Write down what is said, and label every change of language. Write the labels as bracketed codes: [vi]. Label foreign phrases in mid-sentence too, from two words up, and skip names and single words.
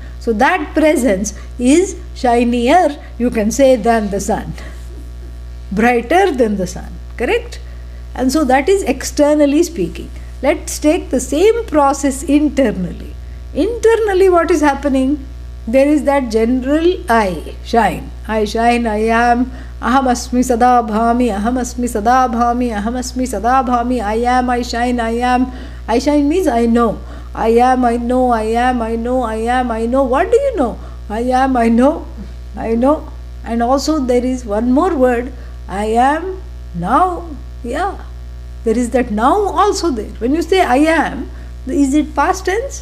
[en] So that presence is shinier, you can say, than the sun. Brighter than the sun, correct? And so that is externally speaking. Let's take the same process internally. Internally, what is happening? There is that general I shine. I shine, I am, [sa] aham asmi sada bhami, aham asmi sada bhami, aham asmi sada bhami, [en] I am, I shine, I am. I shine means I know. I am, I know, I am, I know, I am, I know. What do you know? I am, I know, I know. And also there is one more word, I am now. Yeah. There is that now also there. When you say I am, is it past tense?